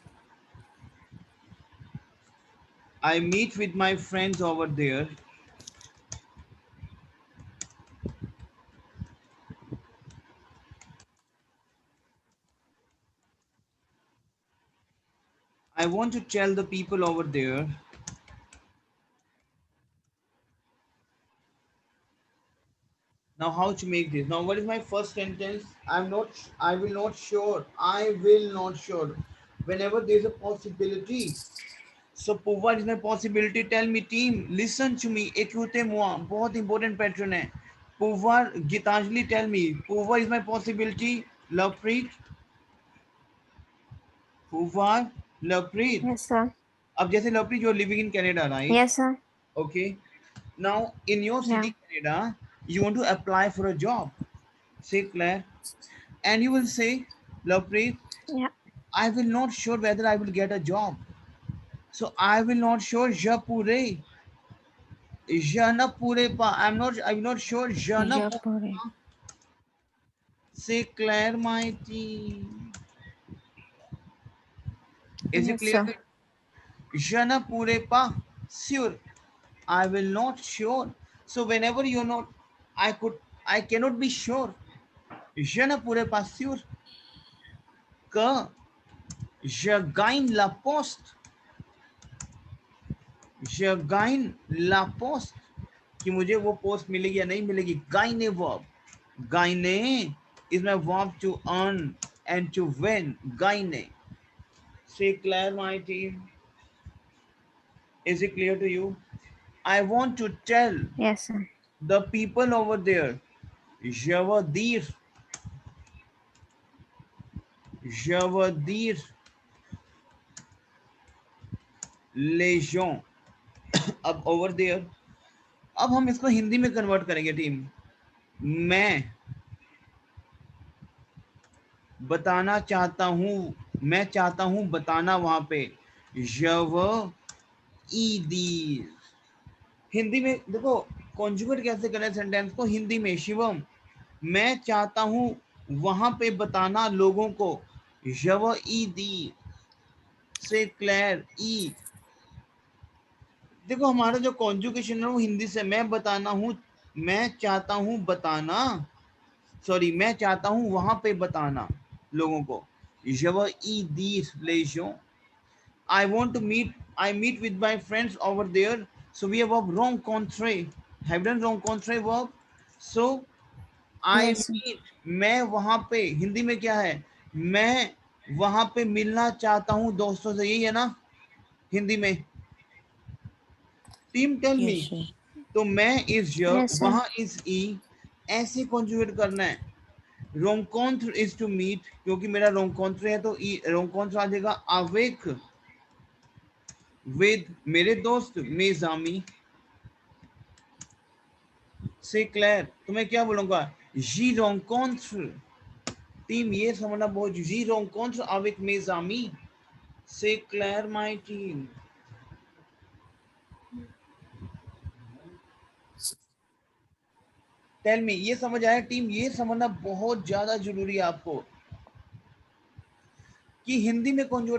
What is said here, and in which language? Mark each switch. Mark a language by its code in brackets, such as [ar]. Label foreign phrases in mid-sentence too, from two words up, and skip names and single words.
[en] I meet with my friends over there I want to tell the people over there Now how to make this? Now what is my first sentence? I will not sure. I will not sure. Whenever there is a possibility. So what is my possibility? Tell me team. Listen to me. [fr] Écoutez moi. [hi] बहुत [en] important pattern [hi] है. [en] Pouvoir, Gitanjali, tell me. Pouvoir is my possibility. Lovepreet. Pouvoir. Lovepreet. Yes, sir. [hi] अब जैसे [en] Lovepreet, you are living in Canada, right? Yes, sir. Okay. Now in your Yeah. city, Canada, you want to apply for a job. Say Claire. And you will say, Lovepreet, Yeah. I will not sure whether I will get a job. So I will not sure [fr] je pourrai. Je ne pourrai pas. [en] I'm not sure [fr] je ne pourrai Japore. pas. [en] Say Claire, my team. Is it Yes, clear? sir. [fr] Je ne pourrai pas. [en] Sure. I will not sure. So whenever you're not, I cannot be sure. [fr] Je ne pourrai pas sûr que je gagne la poste. Je gagne la poste. [hi] कि मुझे वो पोस्ट मिलेगी या नहीं मिलेगी. [en] Gagne verb. Gagne is my verb to earn and to win. Gagne. Say Claire, my team. Is it clear to you? I want to tell Yes, sir. the people over there. [fr] Je veux dire. Je veux dire les gens. [en] अब over there. [hi] अब हम इसको हिंदी में कन्वर्ट करेंगे टीम. मैं बताना चाहता हूँ. मैं चाहता हूँ बताना वहां पे. [fr] Je veux dire. [hi] हिंदी में देखो कॉन्जुगेट कैसे करें सेंटेंस को हिंदी में. शिवम, मैं चाहता हूँ वहां पे बताना लोगों को. [fr] Je veux dire. [en] say clear e. [hi] देखो हमारा जो कॉन्जुगेशन है वो हिंदी से. मैं बताना हूँ, मैं चाहता हूँ बताना, सॉरी मैं चाहता हूँ वहां पे बताना लोगों को. [fr] Je veux y dire les gens. [en] I want to meet, I meet with my friends over there. So we have a rencontrer. Have done rencontrer verb. So I Yes, sir. meet, [hi] मैं वहां पे. हिंदी में क्या है? मैं वहां पे मिलना चाहता हूँ दोस्तों से. यही है ना हिंदी में. [en] team tell me. Yes, sir. [hi] तो मैं इज य, [en] Yes, sir. [hi] वहां इज ई. ऐसे कॉन्जुगेट करना है. rencontre [en] is to meet, [hi] क्योंकि मेरा rencontre है तो rencontre आ जाएगा. avec with मेरे दोस्त. [fr] mes amis. [en] say clear. [hi] तो मैं क्या बोलूंगा? [fr] j'y rencontre. [hi] टीम ये समझना बहुत. [fr] j'y rencontre avec mes amis. [en] say clear my team. tell me. [hi] ये समझ आया टीम? ये समझना बहुत ज्यादा जरूरी है आपको कि हिंदी में कॉन्जुगेट.